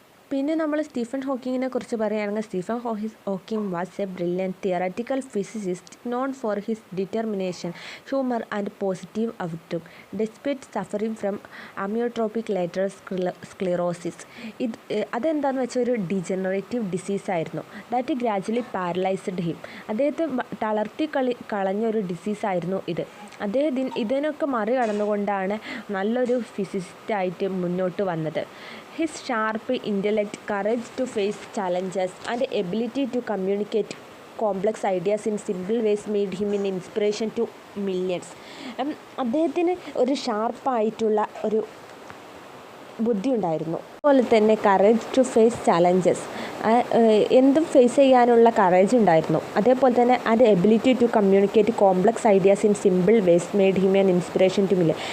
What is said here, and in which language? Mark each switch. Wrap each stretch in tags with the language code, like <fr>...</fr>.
<ml>പിന്നെ നമ്മൾ സ്റ്റീഫൻ ഹോക്കിങ്ങിനെ കുറിച്ച് പറയുകയാണെങ്കിൽ</ml> <en>Stephen Hawking was a brilliant theoretical physicist known for his determination, humour and positive outlook despite suffering from amyotrophic lateral sclerosis.</en> <ml>അതെന്താണെന്ന് വെച്ചാൽ ഒരു degenerative ഡിസീസായിരുന്നു.</ml> <en>That gradually paralysed him.</en> <ml>അദ്ദേഹത്തെ തളർത്തി കളഞ്ഞൊരു ഡിസീസായിരുന്നു ഇത്. അദ്ദേഹം ഇതിനൊക്കെ മറികടന്നുകൊണ്ടാണ് നല്ലൊരു ഫിസിസിസ്റ്റായിട്ട് മുന്നോട്ട് വന്നത്.</ml> <en>His sharp intellect, courage to face challenges, and ability to communicate complex ideas in simple ways made him an inspiration to millions.</en> <ml>അദ്ദേഹത്തിന് ഒരു ഷാർപ്പായിട്ടുള്ള ഒരു ബുദ്ധി ഉണ്ടായിരുന്നു. അതുപോലെ തന്നെ</ml> <en>courage to face challenges,</en> <ml>എന്തും ഫേസ് ചെയ്യാനുള്ള കറേജ് ഉണ്ടായിരുന്നു. അതേപോലെ തന്നെ</ml> <en>And ability to communicate complex ideas in simple ways made him an inspiration to million.</en>